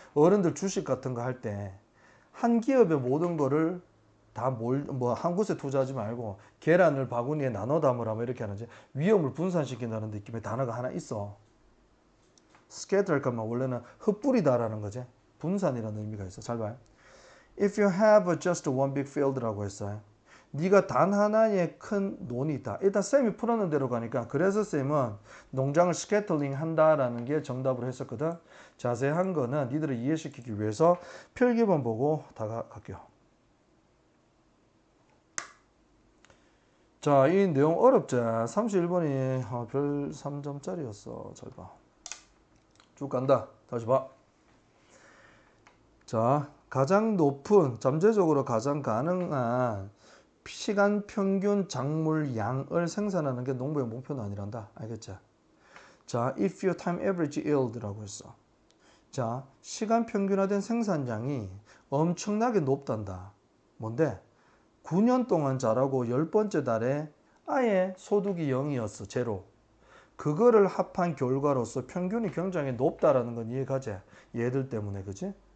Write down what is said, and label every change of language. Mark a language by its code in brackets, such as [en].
[ko] 어른들 주식 같은 거 할 때 한 기업의 모든 거를 다 한 곳에 투자하지 말고 계란을 바구니에 나눠 담으라 뭐 이렇게 하는지 위험을 분산시킨다는 느낌의 단어가 하나 있어. scatter 할까만 원래는 흩뿌리다라는 거지. 분산이라는 의미가 있어. 잘 봐요. [en] If you have just one big field [ko] 라고 했어요. 네가 단 하나의 큰 논이 있다. 일단 쌤이 풀어놓은 대로 가니까 그래서 쌤은 농장을 스캐틀링 한다라는 게 정답으로 했었거든. 자세한 거는 니들을 이해시키기 위해서 필기본 보고 갈게요. 자, 이 내용 어렵지? 31번이 별 3점짜리였어. 잘 봐. 쭉 간다. 다시 봐. 자, 가장 높은, 잠재적으로 가장 가능한 시간 평균 작물 양을 생산하는 게 농부의 목표는 아니란다. 알겠지? [en] 자, if your time average yield [ko] 라고 했어. 자, 시간 평균화된 생산량이 엄청나게 높단다. 뭔데? 9년 동안 자라고 10번째 달에 아예 소득이 0이었어. 제로. 그거를 합한 결과로서 평균이 굉장히 높다라는 건 이해가지? 얘들 때문에, 그지?